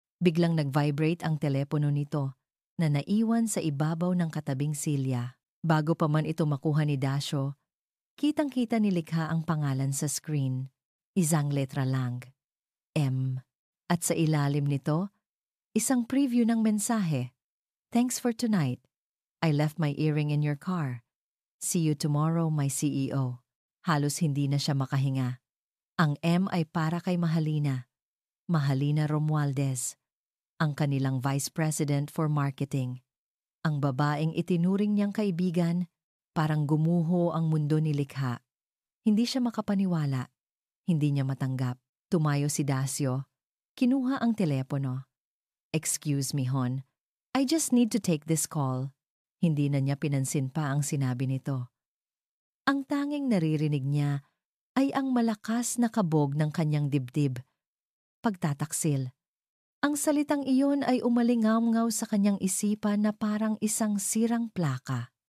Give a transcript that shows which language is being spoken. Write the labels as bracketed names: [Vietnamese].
[Filipino] Biglang nag-vibrate ang telepono nito na naiwan sa ibabaw ng katabing silya. Bago pa man ito makuha ni Dasyo, kitang-kita ni Likha ang pangalan sa screen. Isang letra lang, M. At sa ilalim nito, isang preview ng mensahe. [English] "Thanks for tonight. I left my earring in your car. See you tomorrow, my CEO." [Filipino] Halos hindi na siya makahinga. Ang M ay para kay Mahalina. Mahalina Romualdez, ang kanilang Vice President for Marketing. Ang babaeng itinuring niyang kaibigan, parang gumuho ang mundo ni Likha. Hindi siya makapaniwala. Hindi niya matanggap. Tumayo si Dasyo. Kinuha ang telepono. [English] "Excuse me, hon. I just need to take this call." [Filipino] Hindi na niya pinansin pa ang sinabi nito. Ang tanging naririnig niya ay ang malakas na kabog ng kanyang dibdib. Pagtataksil. Ang salitang iyon ay umalingaw-ngaw sa kanyang isipan na parang isang sirang plaka.